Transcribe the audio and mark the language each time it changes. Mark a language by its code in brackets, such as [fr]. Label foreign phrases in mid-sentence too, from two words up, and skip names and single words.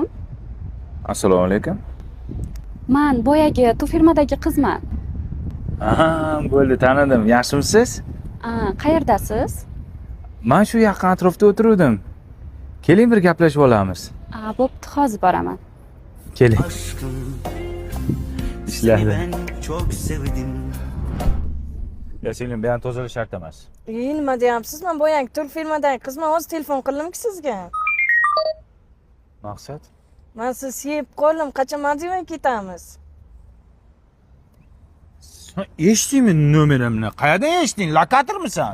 [uz] Assalomu alaykum. Men boyagi firmadagi qizman. Aha, bo'ldi, tanidim. Yaxshimisiz? Qayerdasiz? Men shu yaqin atrofda o'tiruvdim. Keling bir gaplashib olamiz. Bo'pti, hozir boraman. Keling. [tr] Aşkım. Seni İşlerdi. ben çok sevdim. [uz] Ya singlim, bu ham tozalash shart emas. Nima deyapsiz? Men boyagi tur firmadagi qizman. Hozir telefon qildimki sizga. Maqsad? Men sizni sevib qoldim. Qachon Maldivga ketamiz? Sen eshitdingmi nomerimni? Qayerdan eshitding? Lokatormisan?